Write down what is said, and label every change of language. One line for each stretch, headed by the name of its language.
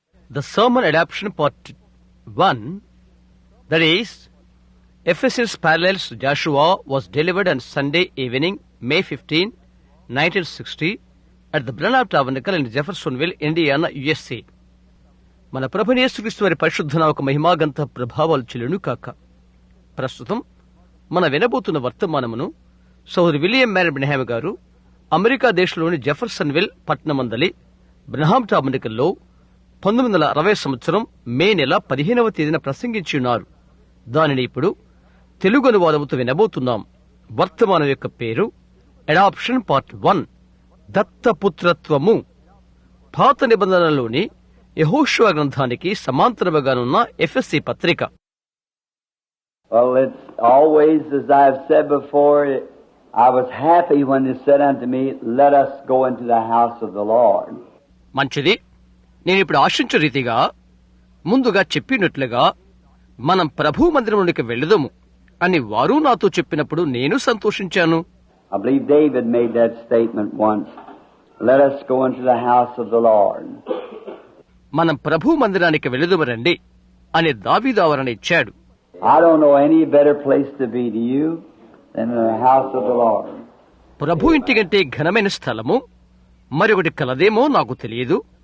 English: The sermon adaptation part 1, that is, Ephesus parallels Joshua, was delivered on Sunday evening, May 15, 1960, at the Branham Tabernacle in Jeffersonville, Indiana, USA.
Telugu: మన ప్రభుని యేసుక్రీస్తు వారి పరిశుద్ధ నామముకు మహిమాగంత ప్రభావాలు చెల్లును కాక. ప్రస్తుతం మన వినబోతున్న వర్తమానమును సోదరు విలియం మ్యారీ బ్రహ్యామ్ గారు అమెరికా దేశంలోని జెఫర్సన్విల్ పట్టణమందలి బ్రహ్మాం టాబర్నకల్లో 1960 సంవత్సరం మే నెల 15వ తేదీన ప్రసంగించి ఉన్నారు. దానిని ఇప్పుడు తెలుగు అనువాదముతో వినబోతున్నాం. వర్తమానం యొక్క పేరు అడాప్షన్ పార్ట్ 1, దత్తపుత్రత్వము. పాత నిబంధనలోని యెహోషువ గ్రంథానికి సమాంతరముగానున్న ఎఫెసీ పత్రిక.
English: Well, it's always, as I've said before, I was happy when they said unto me, let us go into the house of the Lord.
Telugu: మంచిది. నేను ఇప్పుడు ఆశించే రీతిగా ముందుగా చెప్పినట్లుగా మనం ప్రభు మందిరంలోకి వెళ్దాము అని వారు నాతో చెప్పినప్పుడు నేను సంతోషించాను.
English: I believe David made that statement once. Let us go into the house of the Lord.
Telugu: మనం ప్రభు మందిరానికి వెళ్దాము రండి అని దావీదు ఆవరణ ఇచ్చాడు.
English: I don't know any better place to be to you than the house of the Lord.
Telugu: ప్రభు ఇంటి కంటే ఘనమైన స్థలము మరొకటి కలదేమో నాకు తెలియదు.